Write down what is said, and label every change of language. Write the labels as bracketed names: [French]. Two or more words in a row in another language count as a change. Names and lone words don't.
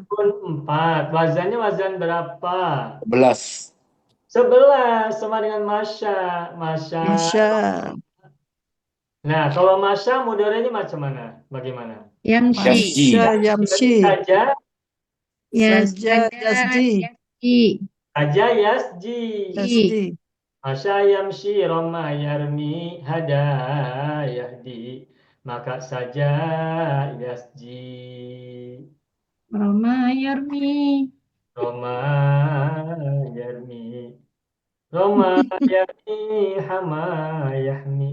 [Banjar] Rukun 4. Wazannya wazan berapa? 11. 11 sama dengan Masya. Masya. Masya. Nah, kalau Masya mudoranya macam mana? Bagaimana? Yamshi. Yasji. Masya Berarti yamshi. saja, Ya, [Arabic] سجى يسجي. [Banjar] Yasji. [Arabic] سجى يسجي. [Banjar] Yasji. [Arabic] مشى يمشي رمى يرمي هدى يهدي maka سجى يسجي رمى يرمي. رمى يرمي رمى يرمي حمى يحمي